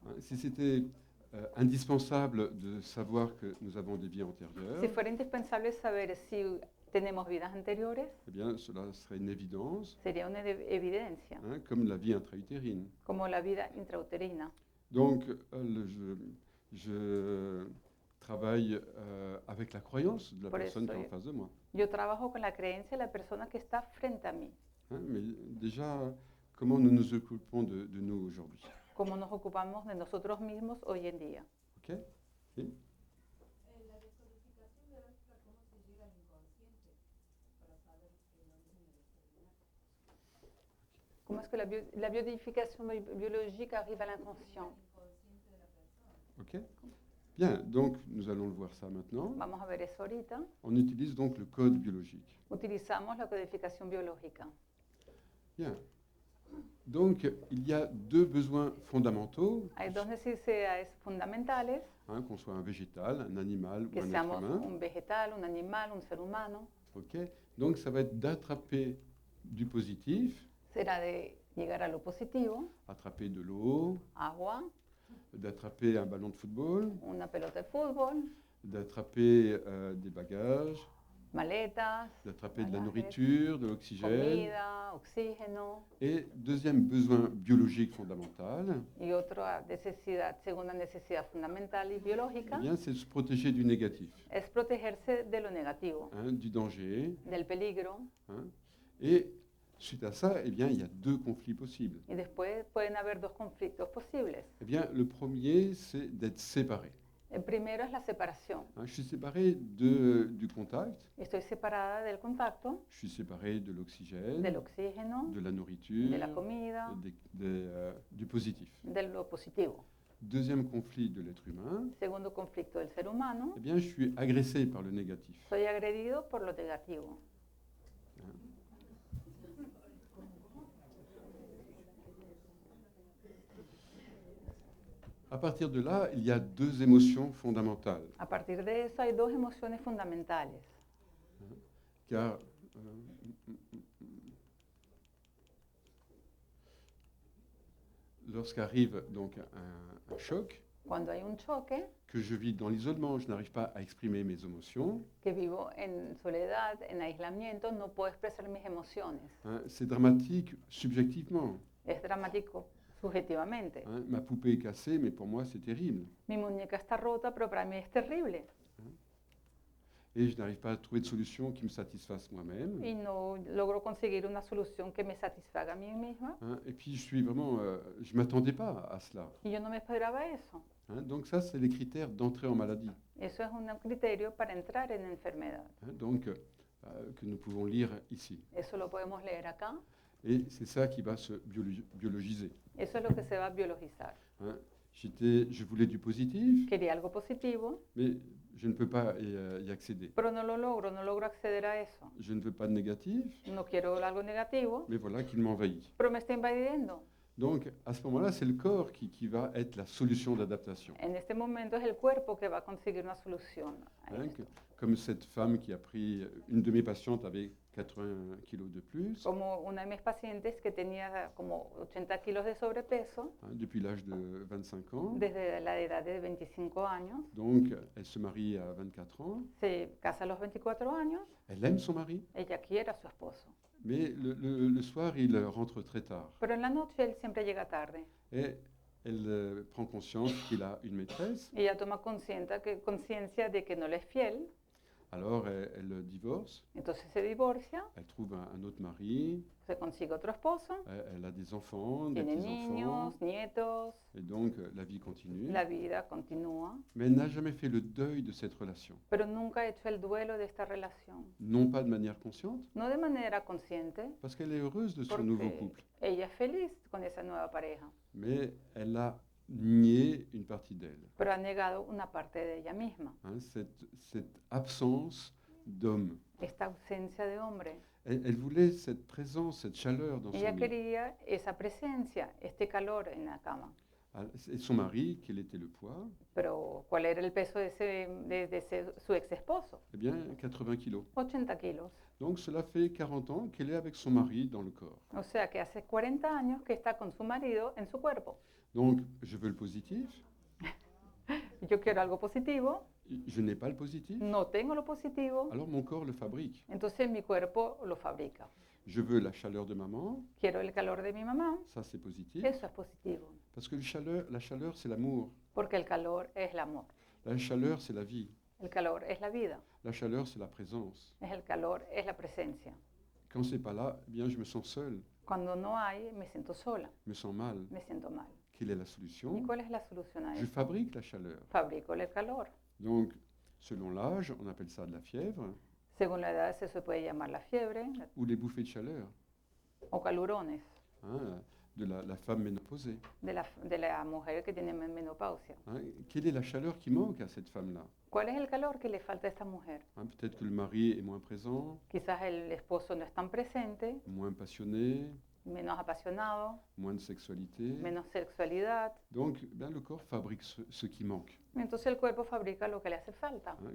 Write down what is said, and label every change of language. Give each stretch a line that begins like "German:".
French: Hein, si c'était indispensable de savoir que nous avons des vies antérieures,
Spanish: Si fuera indispensable saber si tenemos vidas anteriores,
French: eh bien, cela serait une évidence,
Spanish: sería una evidencia,
French: hein, comme la vie intra-utérine.
Spanish: como la vida intrauterina.
French: Donc, je travaille avec la croyance de la
Spanish: Por
French: personne
Spanish: eso
French: qui est en
Spanish: yo-
French: face de moi.
Spanish: Yo trabajo con la creencia de la persona que está frente a mí,
French: Hein, mais déjà, comment nous nous occupons de nous aujourd'hui?
Spanish: como nos ocupamos de nosotros mismos hoy en día. Ok? Si? La descodificación biológica, ¿cómo se llega al inconsciente para saber que no es en el externo? ¿Cómo es que la biodificación
French: biologique arrive à l'inconscient?
Spanish: Ok?
French: Bien, donc nous allons le voir ça maintenant.
Spanish: Vamos a ver eso ahorita.
French: On utilise donc le code biologique.
Spanish: Utilizamos la codificación biológica.
French: Bien. Donc, il y a deux besoins fondamentaux,
Spanish: Hay dos necesidades fundamentales,
French: hein, qu'on soit un végétal, un animal
Spanish: que
French: ou un être
Spanish: seamos
French: humain.
Spanish: un vegetal, un animal, un ser humano. Ok?
French: Donc, ça va être d'attraper du positif,
Spanish: Será de llegar a lo positivo,
French: attraper de l'eau,
Spanish: agua,
French: d'attraper un ballon de football,
Spanish: una pelota de fútbol,
French: d'attraper des bagages,
Spanish: maletas,
French: d'attraper de la
Spanish: bagajes,
French: nourriture, de l'oxygène.
Spanish: comida, oxígeno.
French: Et deuxième besoin biologique fondamental,
Spanish: Y otra necesidad, segunda necesidad fundamental y eh biológica,
French: bien, c'est se protéger du négatif,
Spanish: es protegerse de lo negativo,
French: du danger.
Spanish: del peligro.
French: Et suite à ça, eh bien, il y a deux conflits possibles.
Spanish: Y después pueden haber dos conflictos posibles.
French: Eh bien, le premier, c'est d'être séparé.
Spanish: El primero es la separación.
French: Je suis séparé du contact,
Spanish: Estoy separada del contacto,
French: je suis séparé de l'oxygène,
Spanish: del oxígeno,
French: de la nourriture,
Spanish: de la comida,
French: du positif.
Spanish: de lo positivo.
French: Deuxième conflit de l'être humain,
Spanish: Segundo conflicto del ser humano,
French: eh bien, je suis agressé par le négatif.
Spanish: soy agredido por lo negativo.
French: À partir de là, il y a deux émotions fondamentales,
Spanish: A partir de eso hay dos emociones fundamentales.
French: car lorsqu'arrive donc un choc,
Spanish: Cuando hay un choque,
French: que je vis dans l'isolement, je n'arrive pas à exprimer mes émotions,
Spanish: que vivo en soledad, en aislamiento, no puedo expresar mis emociones.
French: c'est dramatique subjectivement.
Spanish: Es dramático subjetivamente.
French: Ma poupée est cassée, mais pour moi c'est terrible.
Spanish: Mi muñeca está rota, pero para mí es terrible.
French: Et je n'arrive pas à trouver de solution qui me satisfasse moi-même.
Spanish: Y no logro conseguir una solución que me satisfaga a mí misma.
French: Et puis je suis vraiment, je ne m'attendais pas à cela.
Spanish: Y yo no me esperaba eso.
French: Donc ça, c'est les critères d'entrée en maladie.
Spanish: Eso es un criterio para entrar en enfermedad.
French: Donc que nous pouvons lire ici.
Spanish: Eso lo podemos leer acá.
French: Et c'est ça qui va se biologiser.
Spanish: Eso es lo que se va a biologizar.
French: Je voulais du positif,
Spanish: Quería algo positivo,
French: mais je ne peux pas y accéder.
Spanish: pero no lo logro, no logro acceder a eso.
French: Je ne veux pas de négatif,
Spanish: No quiero algo negativo,
French: mais voilà qu'il m'envahit.
Spanish: pero me está invadiendo.
French: Donc à ce moment-là, c'est le corps qui va être la solution d'adaptation.
Spanish: En este momento es el cuerpo que va a conseguir una solución a esto.
French: Comme cette femme qui a pris, une de mes patientes avait 80 kilos de plus,
Spanish: Como una de mis pacientes que tenía como 80 kilos de sobrepeso
French: depuis l'âge de 25 ans.
Spanish: desde la edad de 25 años,
French: Donc elle se marie à 24 ans,
Spanish: se casa a los 24 años,
French: elle aime son mari,
Spanish: ella quiere a su esposo,
French: mais le soir, il rentre très tard.
Spanish: pero en la noche él siempre llega tarde.
French: Et elle prend conscience qu'il a une maîtresse,
Spanish: Ella toma conciencia de que no le es fiel,
French: alors elle divorce,
Spanish: entonces se divorcia,
French: elle trouve un autre mari,
Spanish: se consigue otro esposo,
French: elle a des enfants, des
Spanish: tiene
French: petits-enfants,
Spanish: niños, nietos,
French: et donc la vie continue.
Spanish: la vida continúa,
French: Mais elle n'a jamais fait le deuil de cette relation.
Spanish: pero nunca ha hecho el duelo de esta relación.
French: Non pas de manière consciente,
Spanish: No de manera consciente,
French: parce qu'elle est heureuse de son nouveau
Spanish: porque
French: couple,
Spanish: ella es feliz con esa nueva pareja,
French: mais elle a nié une partie d'elle.
Spanish: pero ha negado una parte de ella misma,
French: Cette absence d'homme.
Spanish: esta ausencia de hombre.
French: Elle voulait cette présence, cette chaleur dans
Spanish: Ella
French: son lit.
Spanish: quería esa presencia, este calor en la cama.
French: Et son mari, quel était le poids?
Spanish: Pero ¿cuál era el peso su ex esposo?
French: Eh bien, 80 kilos.
Spanish: 80 kilos.
French: Donc cela fait 40 ans qu'elle est avec son mari dans le corps.
Spanish: O sea que hace 40 años que está con su marido en su cuerpo.
French: Donc je veux le positif,
Spanish: Yo quiero algo positivo,
French: je n'ai pas le positif,
Spanish: no tengo lo positivo,
French: alors mon corps le fabrique.
Spanish: entonces mi cuerpo lo fabrica.
French: Je veux la chaleur de maman,
Spanish: Quiero el calor de mi mamá,
French: ça c'est positif,
Spanish: eso es positivo,
French: parce que la chaleur c'est l'amour,
Spanish: porque el calor es el amor,
French: la chaleur c'est la vie,
Spanish: el calor es la vida,
French: la chaleur c'est la présence.
Spanish: es el calor, es la presencia.
French: Quand c'est pas là, eh bien je me sens seul,
Spanish: Cuando no hay, me siento sola,
French: je me sens mal.
Spanish: me siento mal.
French: Quelle est la
Spanish: ¿Y
French: solution?
Spanish: cuál es la solución a
French: Je
Spanish: eso?
French: fabrique la chaleur.
Spanish: Fabrico el calor.
French: Donc, selon l'âge, on appelle ça de la fièvre
Spanish: Según la edad, eso se puede llamar la fiebre
French: ou les bouffées de chaleur
Spanish: o calurones
French: de la femme ménopausée.
Spanish: de la mujer que tiene menopausia.
French: Quelle est la chaleur qui manque à cette femme-là?
Spanish: ¿Cuál es el calor que le falta a esta mujer?
French: Peut-être que le mari est moins présent,
Spanish: Quizás el esposo no es tan presente,
French: moins passionné,
Spanish: menos apasionado,
French: moins de sexualité.
Spanish: menos sexualidad.
French: Donc, bien, le corps fabrique ce qui manque,
Spanish: Entonces el cuerpo fabrica lo que le hace falta,